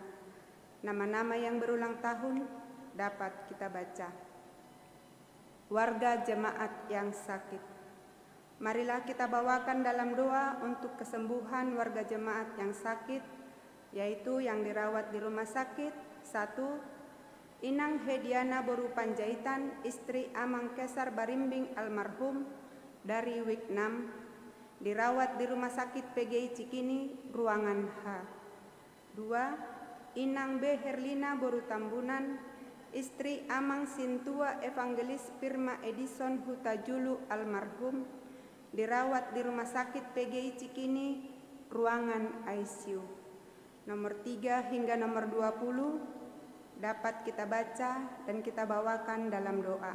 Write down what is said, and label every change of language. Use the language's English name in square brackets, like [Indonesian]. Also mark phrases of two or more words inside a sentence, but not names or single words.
[Indonesian] Nama-nama yang berulang tahun dapat kita baca. Warga jemaat yang sakit. Marilah kita bawakan dalam doa untuk kesembuhan warga jemaat yang sakit, yaitu yang dirawat di rumah sakit. 1. Inang Hediana Boru Panjaitan, istri Amang Kesar Barimbing almarhum dari WIK 6, dirawat di Rumah Sakit PGI Cikini, ruangan H. 2. Inang B. Herlina Boru Tambunan, istri Amang Sintua Evangelis Firma Edison Hutajulu almarhum, dirawat di Rumah Sakit PGI Cikini, ruangan ICU. Nomor 3 hingga nomor 20 dapat kita baca dan kita bawakan dalam doa.